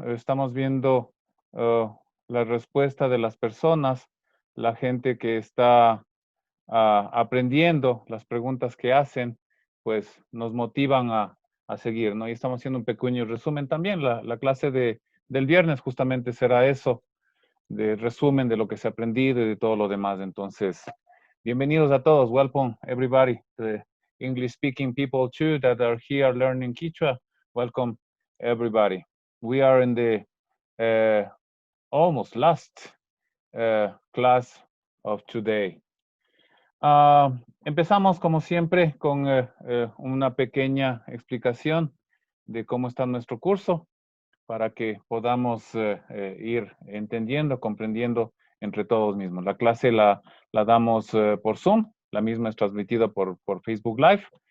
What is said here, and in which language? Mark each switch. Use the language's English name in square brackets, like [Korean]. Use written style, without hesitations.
[Spanish] Estamos viendo la respuesta de las personas, la gente que está aprendiendo, las preguntas que hacen, pues nos motivan a seguir, ¿no? Y estamos haciendo un pequeño resumen también. La clase del viernes justamente será eso, de resumen de lo que se ha aprendido y de todo lo demás. Entonces, bienvenidos a todos. [English] Welcome everybody, the English speaking people too that are here learning Quechua. Welcome everybody. We are in the almost last class of today. [Spanish] Empezamos como siempre con una pequeña explicación de cómo está nuestro curso para que podamos ir entendiendo, comprendiendo entre todos mismos. La clase la damos por Zoom, la misma es transmitida por Facebook Live.